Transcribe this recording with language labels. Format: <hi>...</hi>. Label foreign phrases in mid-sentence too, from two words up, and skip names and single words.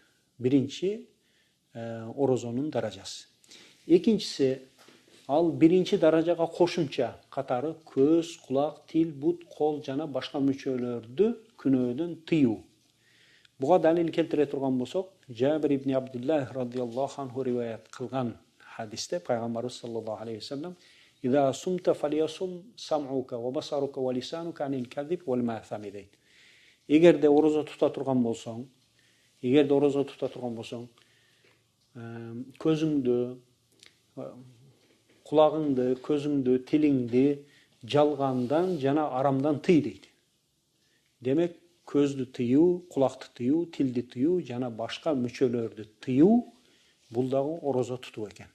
<ky>Биринчи орозонун даражасы. Экинчиси, ал биринчи даражага кошумча катары көз, кулак, тил, бут, кол жана башка мүчөлөрдү күнөөдөн тыюу. Буга далил келтире турган болсок, Жабир ибн Абдуллах</ky> <ar>رضي الله عنه</ar> <ky>риваят кылган хадисте пайгамбарыбыз</ky> <ar>صلى الله عليه وسلم: "إذا صمت فليصم سمعك وبصرك ولسانك عن الكذب والمآثم"</ar> <ky>дейт. Эгерде орозо тута турган болсоң, көзүңдү, кулагыңды, көзүңдү, тилиңди жалгандан жана арамдан тый дейт. Демек, көздү тыюу, кулакты тыюу, тилди тыюу жана башка мүчөлөрдү тыюу бул дагы орозо тутуу экен.</ky>